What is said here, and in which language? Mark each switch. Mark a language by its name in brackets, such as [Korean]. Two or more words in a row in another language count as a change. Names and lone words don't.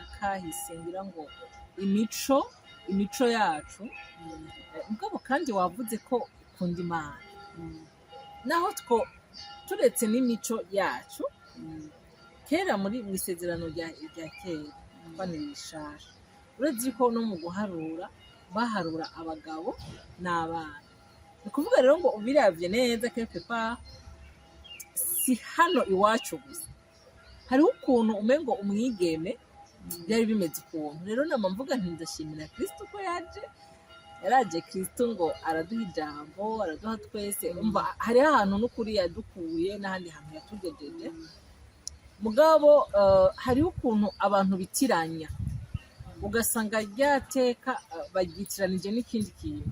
[Rundi] kahise ngira ngo imico yacu mugabo kandi wavuze ko ukunda Imana naho turetse n'imico yacu kera muri isezerano rya kera banirishasha uretse ko no mu guharura baharura abagabo n'abana. Ni kuvuga rero ngo ubiravye neza [French] quelque part [Rundi] si hano iwacu gusa hariho ukuntu umengo umwigeme byari bimeze ukuntu. Rero nama mvuga nti ndashimira Kristo ko yaraje Kristo ngo araduha ijambo araduha twese umva hariho ahantu n'ukuri yadukuye n'ahandi hantu yatugejeje mugabo hariho ukuntu abantu bitiranya ugasanga ryateka baryitiranije n'ikindi kintu.